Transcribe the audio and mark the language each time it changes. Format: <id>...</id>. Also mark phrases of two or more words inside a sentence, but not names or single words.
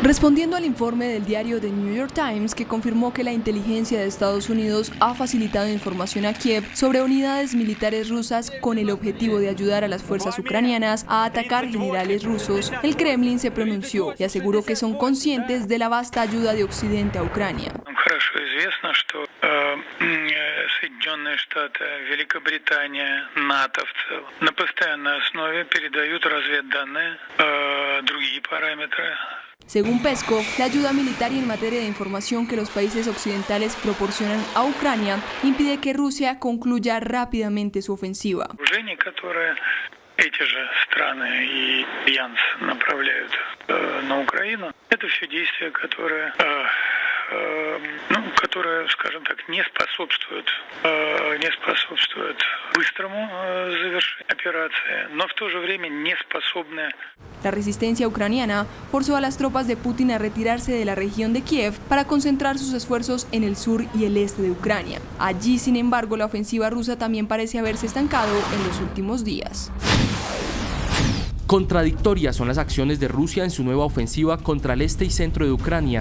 <es>Respondiendo al informe del diario The New York Times, que confirmó que la inteligencia de Estados Unidos ha facilitado información a Kiev sobre unidades militares rusas con el objetivo de ayudar a las fuerzas ucranianas a atacar generales rusos, el Kremlin se pronunció y aseguró que son conscientes de la vasta ayuda de Occidente a Ucrania.</es> <ru>Соединенные Штаты, Великобритания, НАТО в целом на постоянной основе передают разведданные, другие параметры.</ru> <es>Según Peskov, la ayuda militar y en materia de información que los países occidentales proporcionan a Ucrania impide que Rusia concluya rápidamente su ofensiva.</es> <ru>Эти же страны и альянс направляют на Украину. Это все действия, которые, скажем так, не способствуют быстрому завершению операции, но в то же время не способны.</ru> <es>La resistencia ucraniana forzó a las tropas de Putin a retirarse de la región de Kiev para concentrar sus esfuerzos en el sur y el este de Ucrania. Allí, sin embargo, la ofensiva rusa también parece haberse estancado en los últimos días. Contradictorias son las acciones de Rusia en su nueva ofensiva contra el este y centro de Ucrania.</es>